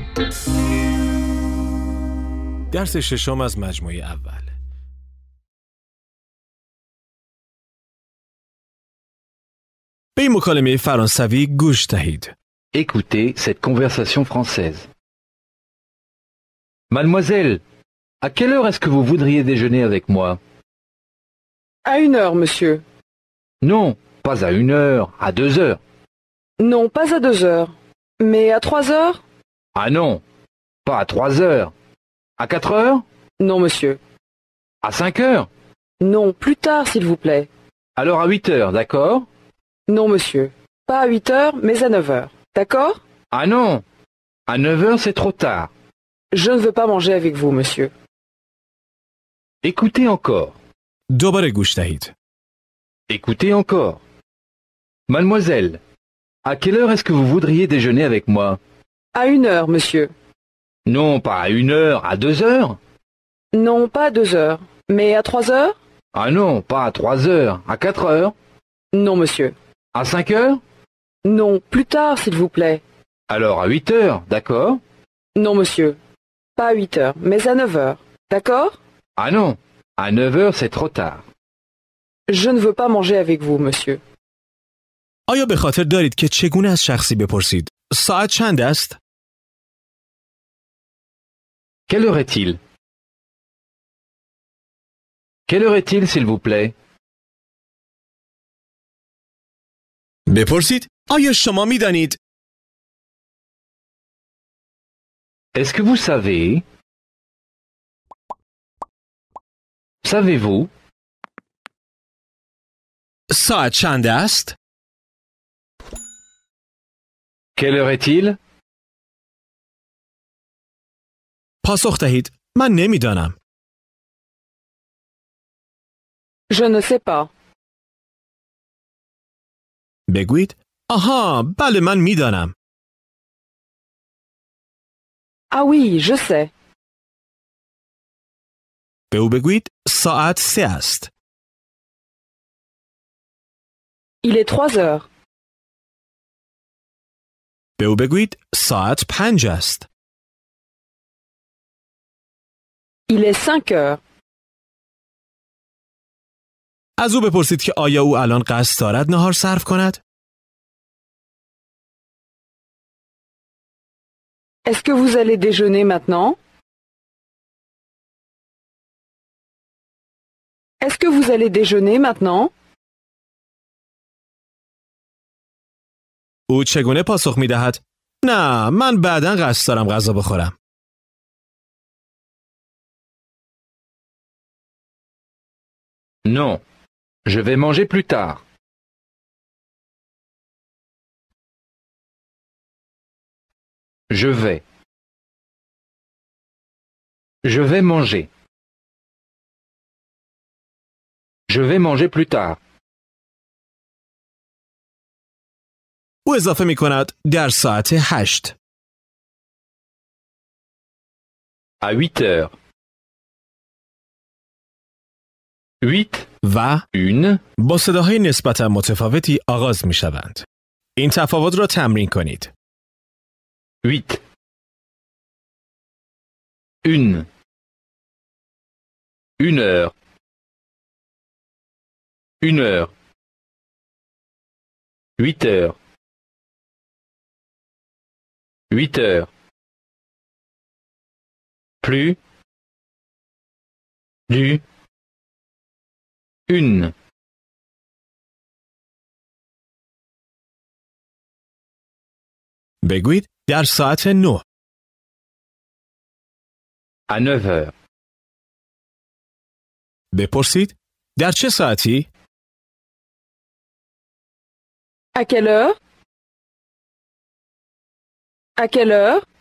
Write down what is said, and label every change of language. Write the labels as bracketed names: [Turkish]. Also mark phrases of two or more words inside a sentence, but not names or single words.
[Persian] درس ششم از مجموعه اول. به این مکالمه فرانسوی گوش دهید. [French] Écoutez cette conversation française. Mademoiselle, à quelle heure est-ce que vous voudriez déjeuner avec moi? À 1 heure, monsieur. Non, pas à 1 heure, à 2 heures. Non, pas à 2 heures. Mais à 3 heures? Ah non, pas à 3 heures. À 4 heures? Non, monsieur. À 5 heures? Non, plus tard, s'il vous plaît. Alors à 8 heures, d'accord? Non, monsieur. Pas à 8 heures, mais à 9 heures. D'accord? Ah non, à 9 heures c'est trop tard. Je ne veux pas manger avec vous, monsieur. Écoutez encore. [Persian] دوباره گوش دهید. [French] Écoutez encore. Mademoiselle, à quelle heure est-ce que vous voudriez déjeuner avec moi? À 1 heure, monsieur. Non, pas à 1 heure, à 2 heures. Non, pas à 2 heures. Mais à 3 heures? Ah non, pas à 3 heures, à 4 heures. Non, monsieur. À 5 heures? Non, plus tard, s'il vous plaît. Alors à 8 heures, d'accord? Non, monsieur. Pas à 8 heures, mais à 9 heures. D'accord? Ah non, à 9 heures c'est trop tard. Je ne veux pas manger avec vous, monsieur. [Persian] آیا به خاطر دارید که چگونه از شخصی بپرسید؟ ساعت چند است؟ [French] Quelle heure est-il? Quelle heure est-il, s'il vous plaît? [Persian] بپرسید آیا شما می‌دانید؟ [French] Est-ce que vous savez? Savez-vous? [Persian] ساعت چند است؟ [French] Quelle heure est-il? [Persian] پاسخ دهید من نمی‌دانم. [French] Je ne sais pas. [Persian] بگویید آها بله من می‌دانم. [French] Ah oui, je sais. [Persian] به او بگویید ساعت 3 است. [French] Il est 3 heures. [Persian] به او بگویید ساعت 5 است. [French] Il est 5 heures. [Persian] از او بپرسید که آیا او الان قصد دارد نهار صرف کند؟ [French] Est-ce que vous allez déjeuner maintenant? Est-ce que vous allez déjeuner maintenant? [Persian] او چگونه پاسخ می‌دهد؟ نه من بعداً قصد دارم غذا بخورم. [French] Non, je vais manger plus tard. Je vais. Je vais manger. Je vais manger plus tard. [Persian] او اضافه می‌کند در ساعت 8. [French] À 8 heures. 8, [Persian] و [French] 1, [Persian] با صداهای نسبتاً متفاوتی آغاز می‌شوند. این تفاوت را تمرین کنید. [French] 8. 1. 1 heure. 1 heure. 8 heures. 8 heures. Plus. Du. 1. [Persian] بگویید در ساعت 9. [French] À 9 heures. [Persian] بپرسید در چه ساعتی؟ [French] À quelle heure? À quelle heure?